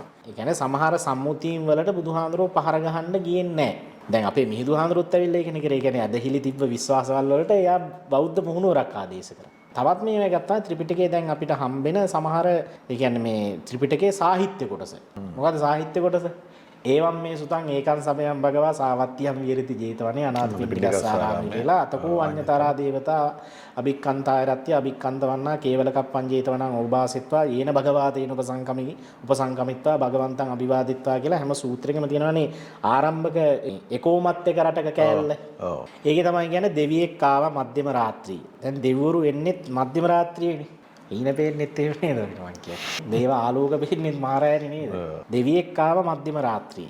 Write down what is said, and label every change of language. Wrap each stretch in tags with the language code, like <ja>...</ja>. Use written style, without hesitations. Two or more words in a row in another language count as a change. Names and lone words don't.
<si>ඒ කියන්නේ සමහර සම්මුතීන් වලට බුදුහාඳුරුවෝ පහර ගහන්න ගියේ නැහැ. දැන් අපේ මිහිඳු හාමුදුරුවෝත් ඇවිල්ලා ඒකනේ කරේ. ඒ කියන්නේ ඇදහිලි තිබ්බ විශ්වාසවල වලට එයා බෞද්ධ මුහුණුවරක් ආදේශ කරා. තවත් මේවා ගත්තා ත්‍රිපිටකයේ දැන් අපිට හම්බෙන සමහර ඒ කියන්නේ මේ ත්‍රිපිටකයේ සාහිත්‍ය කොටස. මොකද්ද සාහිත්‍ය කොටස?</si> <pi>ඒවම් මේ සුතං ඒකං සමයං භගවා සාවත්තියම් විහෙරති ජේතවනේ අනාථ පිටිකස්සාරාමි කියලා අතකෝ අඤ්ඤතරා දේවතා අභික්ඛන්තාය රත්‍ය අභික්ඛන්තවන්නා කේවල කප්පං ජේතවනං ඕභාසෙත්වා යේන භගවා තේන උපසංකමිත්වා භගවන්තං අභිවාදිත්වා</pi> <si>කියලා හැම සූත්‍රයකම තියෙනවානේ ආරම්භක එකෝමත් එක රටක කෑල්ල. ඔව්. ඒකේ තමයි කියන්නේ දෙවියෙක් ආවා මධ්‍යම රාත්‍රියේ. දැන් දෙවිවරු එන්නේ මධ්‍යම රාත්‍රියේනේ. ඊන පේන්නෙත් එහෙම නේද මං කියන්නේ. දේව ආලෝක පේන්නෙත් මාරයනේ නේද? දෙවියෙක් ආව මධ්‍යම රාත්‍රියේ.</si>